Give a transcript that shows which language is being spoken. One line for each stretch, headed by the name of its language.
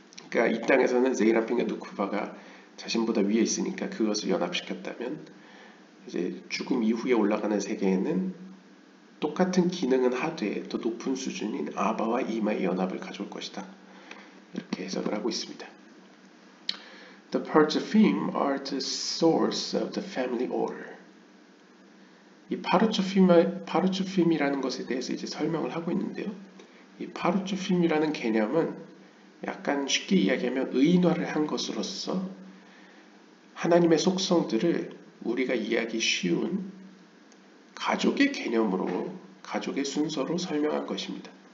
Korean: 그러니까 이 땅에서는 제이람핀과 누크바가 자신보다 위에 있으니까 그것을 연합시켰다면 이제 죽음 이후에 올라가는 세계에는 똑같은 기능은 하되 더 높은 수준인 아바와 이마의 연합을 가져올 것이다. 이렇게 해석을 하고 있습니다.
English: The Parchaphim are the source of the family order.
Korean: 이 파르츠핌이라는 것에 대해서 이제 설명을 하고 있는데요. 이 파르츠핌이라는 개념은 약간 쉽게 이야기하면 의인화를 한 것으로서 하나님의 속성들을 우리가 이해하기 쉬운 가족의 개념으로, 가족의 순서로 설명한 것입니다.